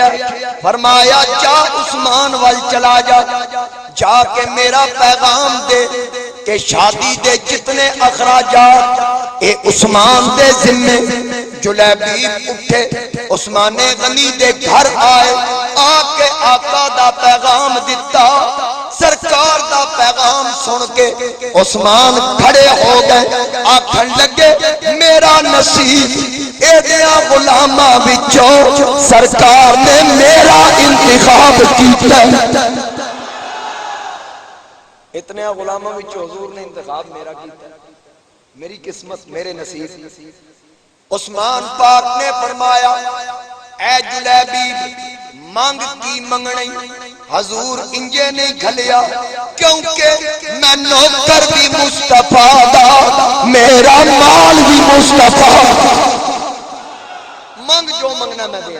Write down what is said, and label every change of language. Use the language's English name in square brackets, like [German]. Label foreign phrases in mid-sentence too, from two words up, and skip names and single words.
[Punjabi] فرمایا جا عثمان وال چلا جا جا کے میرا پیغام دے کہ شادی دے جتنے اخراجات اے عثمان دے ذمے. جلیبیب اٹھے عثمان غنی دے گھر آئے آ کے آقا دا پیغام دتا. سرکار دا پیغام سن کے عثمان کھڑے ہو گئے آکھن لگے میرا نصیب ایدیاں غلاماں وچوں سرکار نے میرا انتخاب کیتا. اتنے غلاماں وچوں حضور نے انتخاب میرا کیتا. میری قسمت میرے نصیب. عثمان پاک نے فرمایا اے جلیبیب مانگ کی منگنی. حضور انجے نہیں گھلیا کیونکہ میں نوکر بھی مصطفیٰ دا میرا مال بھی مصطفیٰ مانگ جو منگنا میں دیا.